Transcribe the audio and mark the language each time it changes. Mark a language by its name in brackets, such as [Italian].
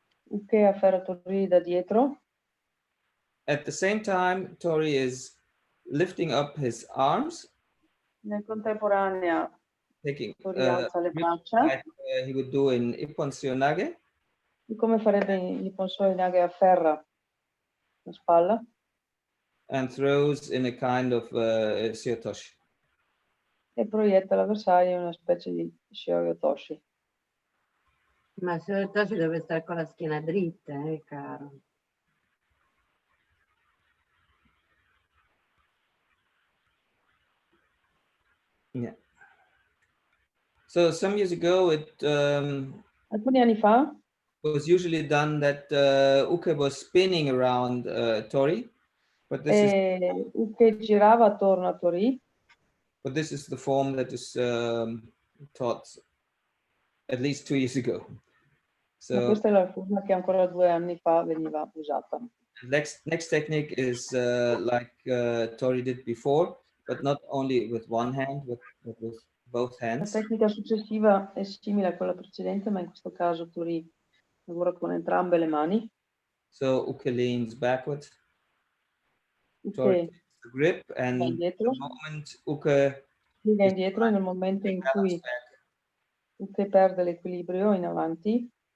[Italian] Uke afferra Tori da dietro. [English] At the same time, Tori is lifting up his arms. [Italian] Nel contemporanea, [English] taking [Italian] Tori alza le braccia. [English] Like, he would do in Ippon Seonage. [Italian] Come farebbe in Ippon Seonage, afferra la spalla. [English] And throws in a kind of Seotoshi. [Italian] E proietta l'avversario in una specie di Seotoshi. Ma Seotoshi deve stare con la schiena dritta, caro. [English] Yeah. So some years ago, [Italian] alcuni anni fa, [English] was usually done that Uke was spinning around Tori, but this is [Italian] Uke girava attorno a Tori. [English] But this is the form that is taught at least 2 years ago. So [Italian] ma questa è la forma che ancora 2 anni fa veniva usata. [English] Next technique is like Tori did before, but not only with one hand, but with both hands. [Italian] La tecnica successiva è simile a quella precedente, ma in questo caso Tori lavora con entrambe le mani. [English] So Uke leans backward. Tori takes the grip, and the moment Uke [Italian] piega indietro, nel momento in cui Uke perde l'equilibrio in avanti.